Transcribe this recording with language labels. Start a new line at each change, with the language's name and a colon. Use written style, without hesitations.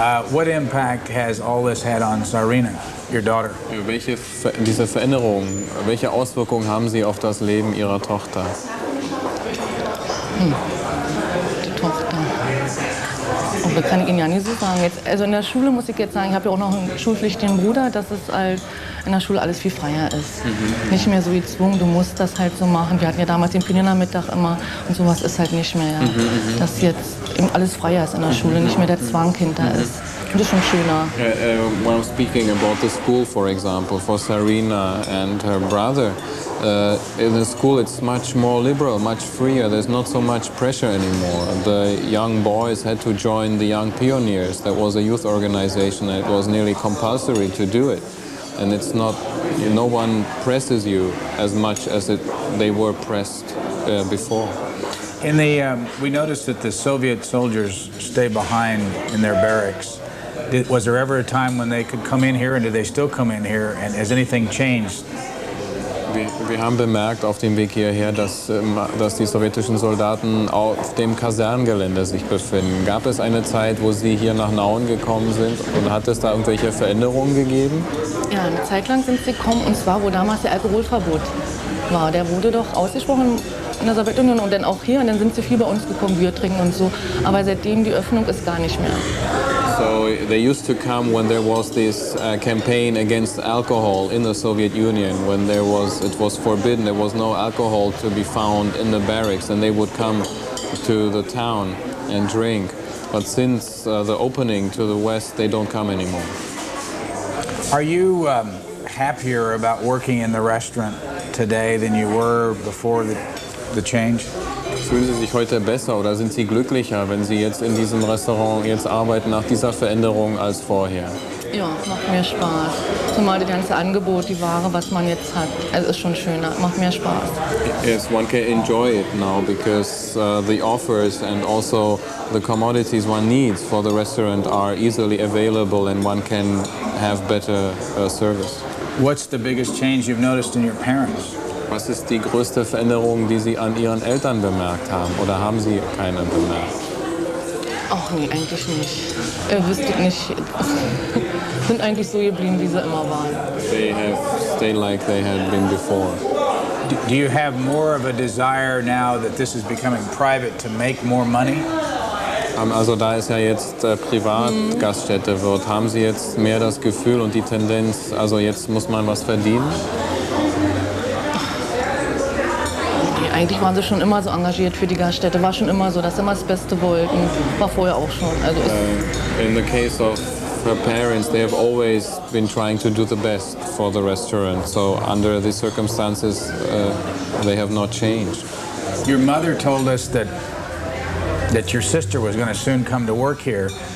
English: What impact has all this had on Sarina, your daughter?
German: Diese Veränderungen, welche Auswirkungen haben sie auf das Leben ihrer Tochter? Die Tochter. Oh, das kann ich Ihnen ja nicht so sagen. Jetzt, also in der Schule muss ich jetzt sagen, ich habe ja auch noch einen schulpflichtigen Bruder, dass es halt in der Schule alles viel freier ist. Nicht mehr so gezwungen, du musst das halt so machen. Wir hatten ja damals den Pioniermittag immer und sowas ist halt nicht mehr. Ja. Dass jetzt eben alles freier ist in der Schule, nicht mehr der Zwang hinter ist. Und das ist schon schöner.
English: When I'm speaking about the school, for example, for Sarina and her brother, in the school it's much more liberal, much freer. There's not so much pressure anymore. The young boys had to join the Young Pioneers. That was a youth organization. It was nearly compulsory to do it. And it's not, no one presses you as much as they were pressed before. We noticed that the Soviet soldiers stay behind in their barracks. Was there ever a time when they could come in here, and do they still come in here, and has anything changed?
German: Wir haben bemerkt auf dem Weg hierher, dass die sowjetischen Soldaten auf dem Kaserngelände sich befinden. Gab es eine Zeit, wo Sie hier nach Nauen gekommen sind, und hat es da irgendwelche Veränderungen gegeben? Ja, eine Zeit lang sind sie gekommen, und zwar, wo damals der Alkoholverbot war. Der wurde doch ausgesprochen in der Sowjetunion und dann auch hier, und dann sind sie viel bei uns gekommen, Bier trinken und so. Aber seitdem die Öffnung ist gar nicht mehr.
English: So they used to come when there was this campaign against alcohol in the Soviet Union, when it was forbidden, there was no alcohol to be found in the barracks, and they would come to the town and drink. But since the opening to the west, they don't come anymore. Are you happier about working in the restaurant today than you were before the change?
German: Fühlen Sie sich heute besser oder sind Sie glücklicher, wenn Sie jetzt in diesem Restaurant jetzt arbeiten nach dieser Veränderung als vorher? Ja, macht mehr Spaß. Zumal das ganze Angebot, die Ware, was man jetzt hat, also ist schon schöner, macht mehr Spaß.
English: Yes, one can enjoy it now because the offers and also the commodities one needs for the restaurant are easily available and one can have better service. What's the biggest change you've noticed in your parents?
German: Was ist die größte Veränderung, die Sie an Ihren Eltern bemerkt haben? Oder haben Sie keine bemerkt? Ach nee, eigentlich nicht. Wüsste nicht. Sind eigentlich so geblieben, wie sie immer waren.
English: They have stayed like they had been before. Do you have more of a desire now that this is becoming private to make more money?
German: Also da es ja jetzt Privatgaststätte wird, haben Sie jetzt mehr das Gefühl und die Tendenz, also jetzt muss man was verdienen? Eigentlich waren sie schon immer so engagiert für die Gaststätte. War schon immer so, dass sie immer das Beste wollten. War vorher auch schon. Also
English: in the case of her parents, they have always been trying to do the best for the restaurant. So under these circumstances, they have not changed. Your mother told us that your sister was going to soon come to work here.